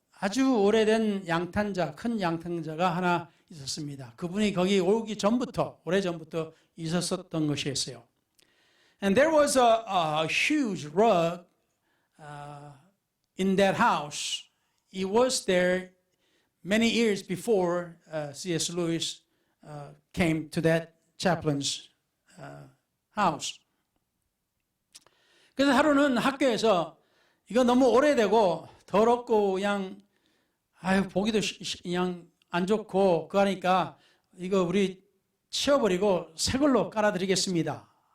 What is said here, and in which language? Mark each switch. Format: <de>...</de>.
<ko>아주 오래된 양탄자, 큰 양탄자가 하나 있었습니다. 그분이 거기 오기 전부터, 오래전부터 있었던 것이었어요.</ko> <en>And there was a huge rug in that house. It was there many years before C.S. Lewis came to that chaplain's house.</en> <ko>그래서 하루는 학교에서 이거 너무 오래되고 더럽고 그냥 보기도 그냥 안 좋고 그러니까 이거 우리 치워버리고 새 걸로 깔아드리겠습니다.</ko>